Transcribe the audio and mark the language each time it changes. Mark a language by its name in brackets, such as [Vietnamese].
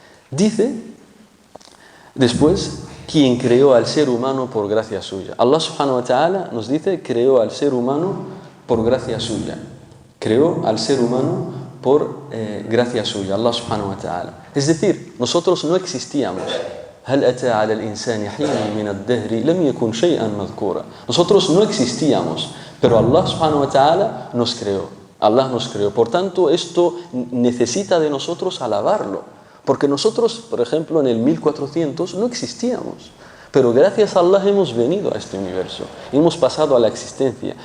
[Spanish] Dice después, quien creó al ser humano por gracia suya. Allah subhanahu wa ta'ala nos dice, creó al ser humano por gracia suya. Creó al ser humano por gracia suya, Allah subhanahu wa ta'ala. Es decir, nosotros no existíamos. [Arabic] هل أتى على الإنسان حين من الدهر لم يكن شيئا مذكورا. [Spanish] Nosotros no existíamos, pero Allah subhanahu wa ta'ala nos creó. Allah nos creó. Por tanto, esto necesita de nosotros alabarlo. Porque nosotros, por ejemplo, en el 1400 no existíamos. Pero gracias a Allah hemos venido a este universo, hemos pasado a la existencia.